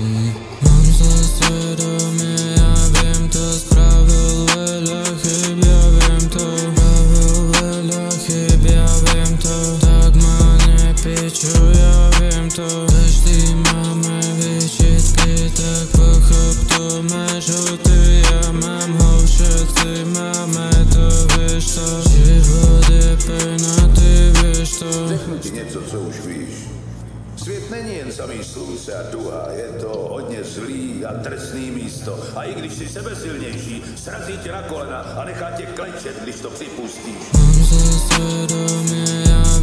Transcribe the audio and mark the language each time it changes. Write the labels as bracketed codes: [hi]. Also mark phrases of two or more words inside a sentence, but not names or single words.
[sk] Mám zlé svedomie, ja viem to, spravil veľa chyb, ja viem to, spravil veľa chyb, ja viem to, tak ma nepičuj, ja viem to, každý máme výčitky, tak pochop to, máš ho ty, ja mám ho, všetci máme to, vieš to, život je pejna, ty vieš to. [cs] Řeknu ti něco, co už víš. Svět není jen samý slunce a duha, je to hodně zlý a drsný místo. A i když jsi sebesilnější, srazí tě na kolena a nechá tě klečet, když to připustíš. [sk] Mám zlé svedomie, ja